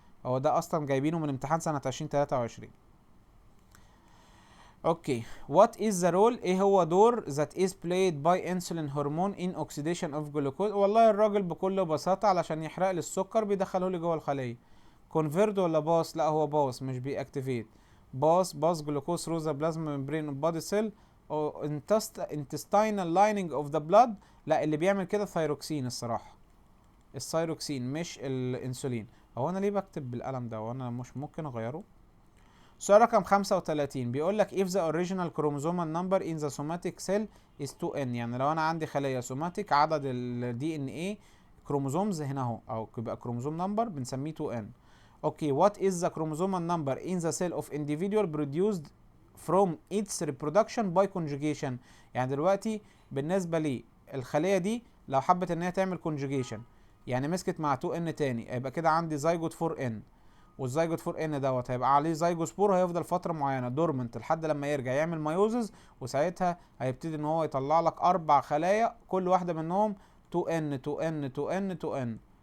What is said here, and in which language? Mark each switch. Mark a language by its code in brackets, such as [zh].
[ar] هو ده اصلا جايبينه من امتحان سنة 2023. اوكي، [en] what is the role؟ [ar] ايه هو دور [en] that is played by insulin hormone in oxidation of glucose؟ [ar] والله الراجل بكل بساطة علشان يحرق لي السكر بيدخله لي جوه الخلية. convert ولا باس؟ لا هو باس، مش بيأكتيفيت. [en] Pass glucose through the plasma membrane of body cell او intestinal lining of the blood. [ar] لا اللي بيعمل كده ثايروكسين الصراحة، الثايروكسين مش الانسولين. هو انا ليه بكتب بالقلم ده وانا مش ممكن اغيره؟ سؤال رقم 35 بيقول لك [en] if the original chromosomal number in the somatic cell is 2n، [ar] يعني لو انا عندي خلية سوماتيك عدد ال DNA كروموزومز هنا اهو، او يبقى كروموزوم نمبر بنسميه 2n. [en] Okay, what is the chromosomal number in the cell of individual produced from its reproduction by conjugation؟ [ar] يعني دلوقتي بالنسبة لي الخلية دي لو حبت ان هي تعمل كونجوجيشن، يعني مسكت مع 2 ان تاني، يبقى كده عندي زيجوت 4 ان، والزيجوت 4 ان دوت هيبقى عليه زيجوسبور، هيفضل فتره معينه دورمنت لحد لما يرجع يعمل مايوزز، وساعتها هيبتدي ان هو يطلع لك 4 خلايا كل واحده منهم 2 ان 2 ان 2 ان 2 ان.